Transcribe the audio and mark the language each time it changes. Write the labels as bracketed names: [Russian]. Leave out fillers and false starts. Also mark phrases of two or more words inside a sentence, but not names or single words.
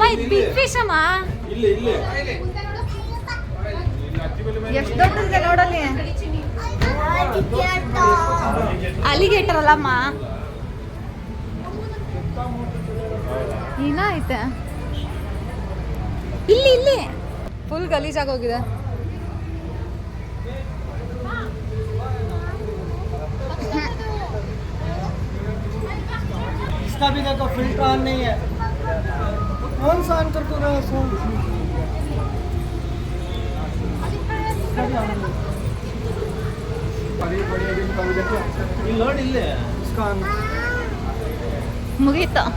[Kannada] ಇದು [English] big fish [Kannada] ಅಮ್ಮ, ಎಷ್ಟು ದೊಡ್ಡದಿದೆ ನೋಡಲ್ಲಿ. ಅಲಿಗೇಟರ್ ಅಲ್ಲಮ್ಮ, ಏನಾಯ್ತೆ ಇಲ್ಲಿ ಫುಲ್ ಗಲೀಜಾಗೋಗಿದೆ. [Hindi] इसका भी देखो [English] filter on [Hindi] नहीं है, कौन सा ऑन कर दो ना फोन. लोड इल्ले इसका ऑन [Kannada] ಮುಗೀತು.